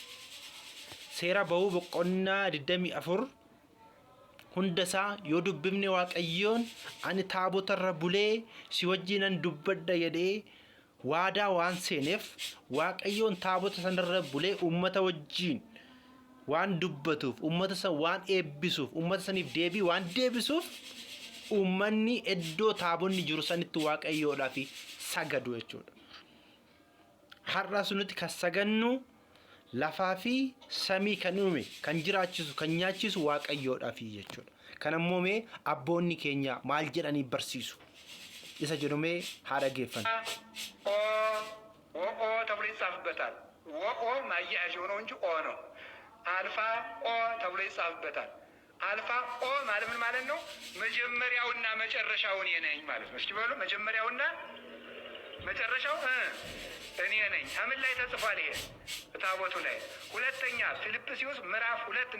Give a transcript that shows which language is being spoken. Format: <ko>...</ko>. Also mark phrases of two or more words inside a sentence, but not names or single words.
<om>Seera ba'uu boqonnaa 24 hundasaa yoo dubbifne Waaqayyoon ani taabotarra bulee si wajjinan dubbadha jedhee waadaa waan seeneef Waaqayyoon taabota sanarra bulee uummata wajjin waan dubbatuuf uummata san waan eebbisuuf uummata saniif deebii waan deebisuuf uummanni iddoo taabonni jiru sanitti Waaqayyoodhaaf sagadu jechuudha. Har'a sunutti kan sagannu lafaa fi samii kan uume kan jiraachisu kan nyaachisu Waaqayyoodhaaf jechuudha. kanammoome abboonni keenya maal jedhanii barsiisu isa jedhume haadha geeffan</om> <am>ኦ ተብሎ ይጻፍበታል ኦ ማያያዥ ሆኖ እንጂ ኦ ነው አልፋ ኦ ተብሎ ይጻፍበታል አልፋ ኦ ማለት ምን ማለት ነው መጀመሪያውና መጨረሻው እኔ ነኝ ማለት ነው እስኪ በሉ መጀመሪያውና መጨረሻው እኔ ነኝ አምን ላይ ተጽፏል ይሄ ታቦቱ ላይ ሁለተኛ ፊልጵስዩስ ምዕራፍ 2</am>